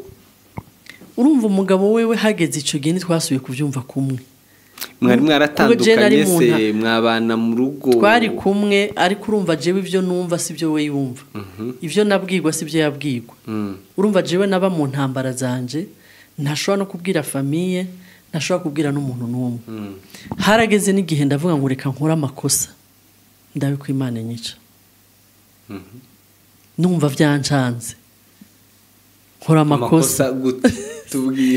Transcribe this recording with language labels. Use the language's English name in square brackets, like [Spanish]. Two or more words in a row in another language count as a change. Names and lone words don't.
[Rundi] urumva umugabo wewe hageze ico gihe twasubiye kuvyumva kumwe mwari mwaratandukanye se mwabana mu rugo twari kumwe ariko urumva jewe ivyo numva sivyo we yumva ivyo nabwirwa sivyo yabwirwa urumva jewe naba mu ntambara zanje ntashobora no kubwira famille ntashobora kubwira n'umuntu n'umwe harageze n'igihe ndavuga ngo reka nkora amakosa ndabiko Imana nyica numva byancanze nkora amakosa tubwira